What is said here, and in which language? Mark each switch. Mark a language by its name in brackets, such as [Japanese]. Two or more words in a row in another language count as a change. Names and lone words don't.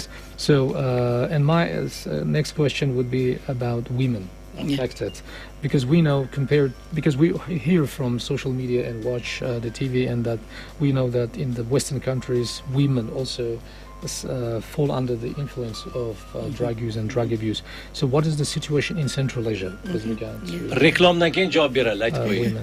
[English] So, and my next question would be about women affected, because we know because we hear from social media and watch the TV, and that we know that in the Western countries, women also fall under the influence of drug use and drug abuse. So what is the situation in Central Asia with regard to [Uzbek] Reklamdan keyin javob beradi, aytib qo'ying. [English] women?